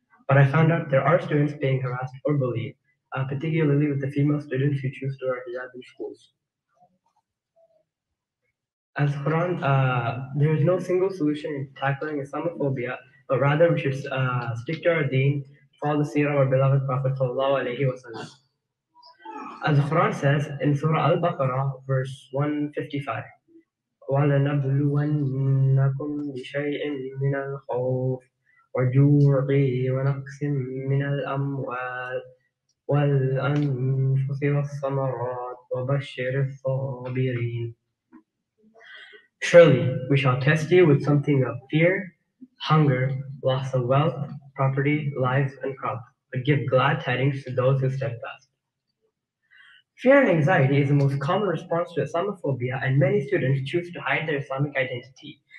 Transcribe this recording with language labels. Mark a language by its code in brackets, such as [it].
[en] But I found out there are students being harassed or bullied, particularly with the female students who choose to wear hijab in schools. As Quran, there is no single solution in tackling Islamophobia, but rather we should stick to our deen, follow the seerah of our beloved Prophet sallallahu alaihi wasallam. As the Quran says in Surah Al-Baqarah, verse 155, [ar] وَلَنَبْلُوَنَّكُمْ بِشَيْءٍ مِّنَ الْخَوْفِ وَجُوعٍ وَنَقْصٍ مِّنَ الْأَمْوَالِ وَالْأَنفُسِ وَالثَّمَرَاتِ وَبَشِّرِ الصَّابِرِينَ. [en] Surely we shall test you with something of fear, hunger, loss of wealth, property, lives, and crops, but give glad tidings to those who steadfast. Fear and anxiety is the most common response to Islamophobia, and many students choose to hide their Islamic identity.